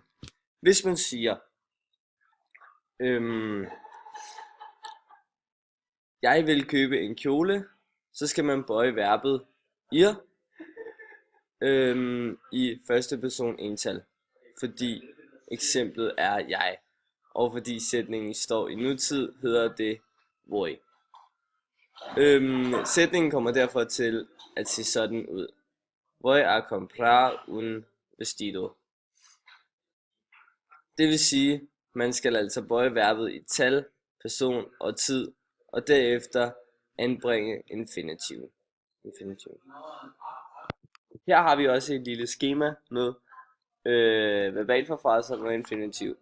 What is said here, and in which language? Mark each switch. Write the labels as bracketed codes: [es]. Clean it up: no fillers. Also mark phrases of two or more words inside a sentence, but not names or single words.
[da] Hvis man siger jeg vil købe en kjole, så skal man bøje verbet ir i første person ental, fordi eksemplet er jeg, og fordi sætningen står i nutid, hedder det voy. Sætningen kommer derfor til at se sådan ud. [es] Voy a comprar un vestido. [da] Det vil sige, man skal altså bøje verbet i tal, person og tid, og derefter anbringe infinitiv. Her har vi også et lille skema med verbalforfraser med infinitiv.